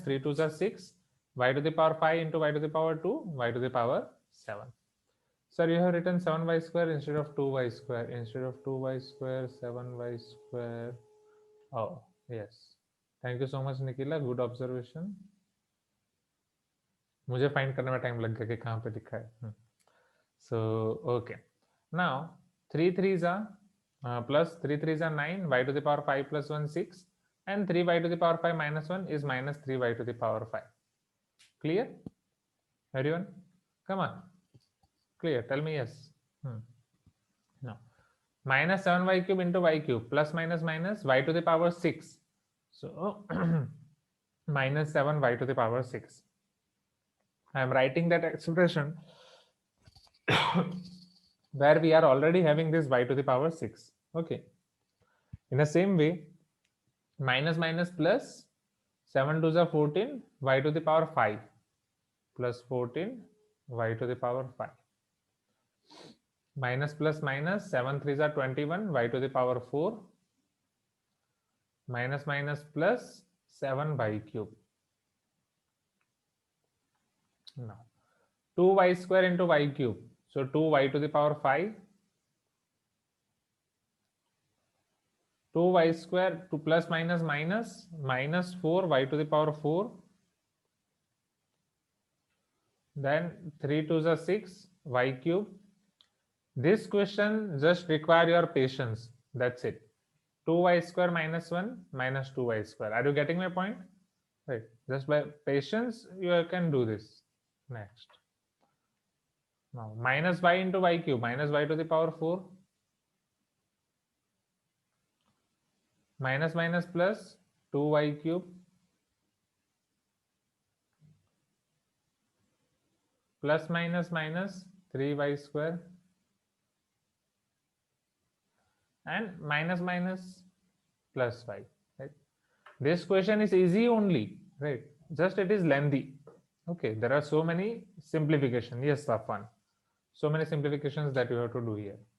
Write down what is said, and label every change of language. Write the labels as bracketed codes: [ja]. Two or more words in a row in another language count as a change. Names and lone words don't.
[en] 3 2s are 6. Y to the power 5 into y to the power 2. Y to the power 7. Sir, you have written 7y square instead of 2y square. Instead of 2y square, 7y square. Oh, yes. Thank you so much, Nikila. Good observation. [hi] मुझे फाइंड करने में टाइम लग गया कि कहाँ पे लिखा है. [en] So okay. Now 3 3s are plus 3 3s are 9. Y to the power 5 plus 1 6, and 3y to the power 5 minus 1 is minus 3y to the power 5. Clear, everyone? Come on. Clear. Tell me yes. No. Minus 7y cube into y cube plus minus minus y to the power 6. So minus 7y to the power 6. I am writing that expression where we are already having this y to the power 6. Okay. In the same way, minus minus plus 7 2s are 14, y to the power 5 plus 14, y to the power 5. Minus plus minus 7 3s are 21, y to the power 4 minus minus plus 7y cube. Now 2y square into y cube. So 2y to the power 5, 2y square, 2 plus minus minus 4y to the power 4, then 3 2s are 6, y cube. This question just require your patience. That's it. 2y square minus 1 minus 2y square. Are you getting my point? Right. Just by patience, you can do this. Next. Now, minus y into y cube, minus y to the power 4. Minus minus plus 2y cube. Plus minus minus 3y square. And minus minus plus y. Right? This question is easy only. Right? Just it is lengthy. Okay. There are so many simplifications. Yes, Safwan. So many simplifications that you have to do here.